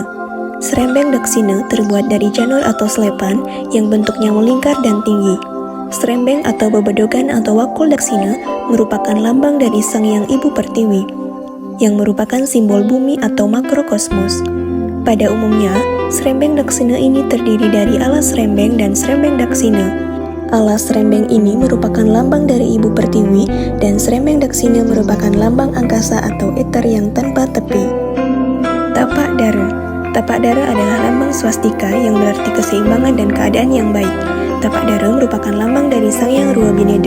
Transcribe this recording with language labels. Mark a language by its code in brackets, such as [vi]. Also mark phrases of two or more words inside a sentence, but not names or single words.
[id] Serembeng Daksina terbuat dari janur atau selepan yang bentuknya melingkar dan tinggi. Serembeng atau bebedogan atau wakul Daksina merupakan lambang dari Sang Hyang Ibu Pertiwi, yang merupakan simbol bumi atau makrokosmos. Pada umumnya, serembeng Daksina ini terdiri dari alas serembeng dan serembeng Daksina. Alas serembeng ini merupakan lambang dari Ibu Pertiwi dan serembeng Daksina merupakan lambang angkasa atau eter yang tanpa tepi. Tapak dara. Tapak dara adalah lambang swastika yang berarti keseimbangan dan keadaan yang baik. Tapak dara merupakan lambang dari Sang Hyang Ruwabineda.